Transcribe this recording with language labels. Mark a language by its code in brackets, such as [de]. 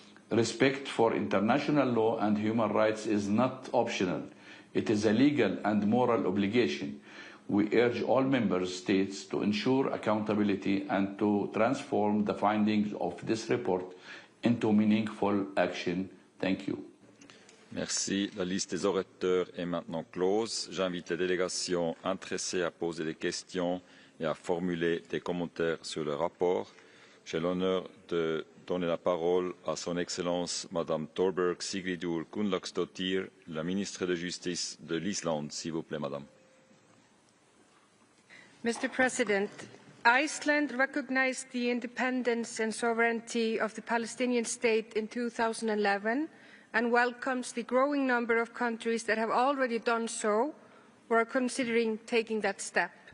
[en] Respect for international law and human rights is not optional. It is a legal and moral obligation. We urge all member states to ensure accountability and to transform the findings of this report into meaningful action. Thank you. [fr] Merci. La liste des orateurs est maintenant close. J'invite les délégations intéressées à poser des questions et à formuler des commentaires sur le rapport. J'ai l'honneur de donner la parole à son Excellence Madame Thorberg Sigridur Gunnlaugsdóttir, la ministre de Justice de l'Islande. S'il vous plaît, Madame. [en] Mr. President, Iceland recognized the independence and sovereignty of the Palestinian state in 2011 and welcomes the growing number of countries that have already done so or are considering taking that step.